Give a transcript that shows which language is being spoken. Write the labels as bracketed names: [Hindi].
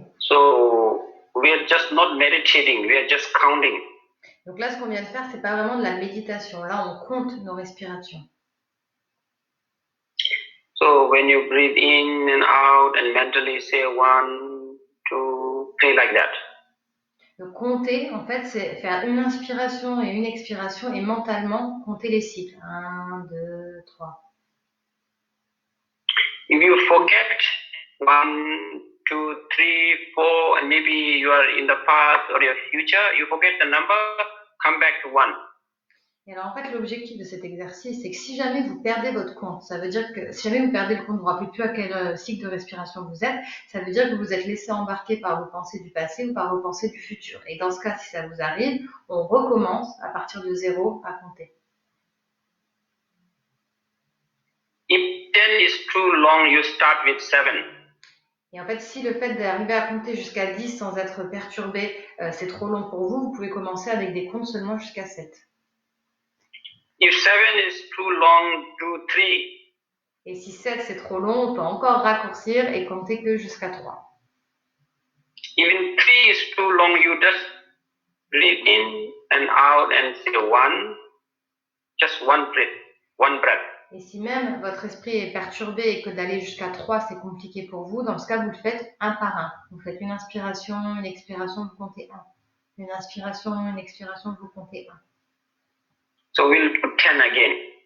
[English] So we are just not meditating, we are just counting. [French] Donc là, ce qu'on vient de faire, c'est pas vraiment de la méditation. Là, on compte nos respirations. [English] So when you breathe in and out and mentally say 1, 2, 3 like that. [French] Donc compter, en fait, c'est faire une inspiration et une expiration et mentalement compter les cycles. 1, 2, 3. [English] If you forget 1, 2, 3, 4, and maybe you are in the past or your future, you forget the number, come back to 1. [French] Et alors en fait, l'objectif de cet exercice, c'est que si jamais vous perdez votre compte, ça veut dire que si jamais vous perdez le compte, vous ne vous rappelez plus à quel cycle de respiration vous êtes, ça veut dire que vous êtes laissé embarquer par vos pensées du passé ou par vos pensées du futur. Et dans ce cas, si ça vous arrive, on recommence à partir de 0 à compter. [English] If 10 is too long, you start with 7. [French] Et en fait, si le fait d'arriver à compter jusqu'à 10 sans être perturbé, c'est trop long pour vous, vous pouvez commencer avec des comptes seulement jusqu'à 7. [English] If 7 is too long, do 3. [French] Et si 7 c'est trop long, on peut encore raccourcir et compter que jusqu'à 3. [English] Even 3 is too long, you just breathe in and out and say 1. Just one breath. [French] Et si même votre esprit est perturbé et que d'aller jusqu'à 3 c'est compliqué pour vous, dans ce cas vous le faites un par un. Vous faites une inspiration, une expiration, vous comptez 1. Une inspiration, une expiration, vous comptez 1. [English] So we'll do 10 again.